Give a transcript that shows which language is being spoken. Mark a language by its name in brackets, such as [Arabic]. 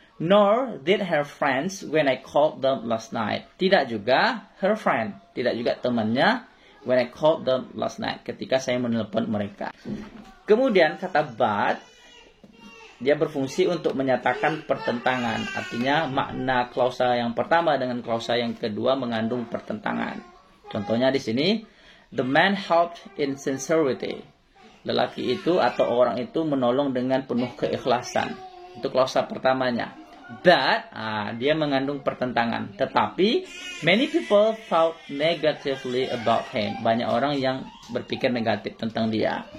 [English] Nor did her friends when I called them last night. [Indonesian] Tidak juga [English] her friend, [Indonesian] tidak juga temannya [English] when I called them last night, [Indonesian] ketika saya menelpon mereka. Kemudian kata but, dia berfungsi untuk menyatakan pertentangan. Artinya makna klausa yang pertama dengan klausa yang kedua mengandung pertentangan. Contohnya di sini, [English] the man helped in sincerity. [Indonesian] Lelaki itu atau orang itu menolong dengan penuh keikhlasan. Itu klausa pertamanya. But, dia mengandung pertentangan. Tetapi, [English] many people thought negatively about him. [Indonesian] Banyak orang yang berpikir negatif tentang dia.